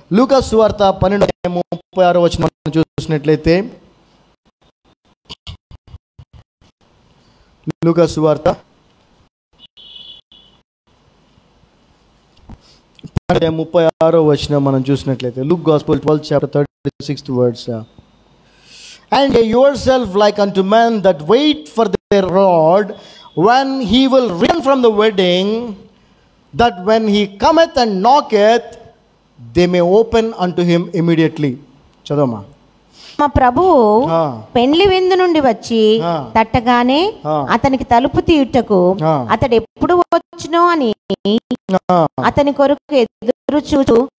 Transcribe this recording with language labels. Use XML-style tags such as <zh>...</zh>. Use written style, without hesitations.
<te>లూకా సువార్త 12:36 చూసినట్లయితే, లూకా సువార్త 36 మనం చూసినట్లయితే,</te> <en>Luke Gospel 12th chapter 36th words. And yourself like unto men that wait for their Lord, when he will return from the wedding, that when he cometh and knocketh, they may open unto him immediately.</en> <te>చదవమా. మా ప్రభువు పెండ్లి విందు నుండి వచ్చి తట్టగానే అతనికి తలుపు తీయుటకు అతడు ఎప్పుడు వచ్చునో అని అతని కొరకు ఎదురు చూచు.</te>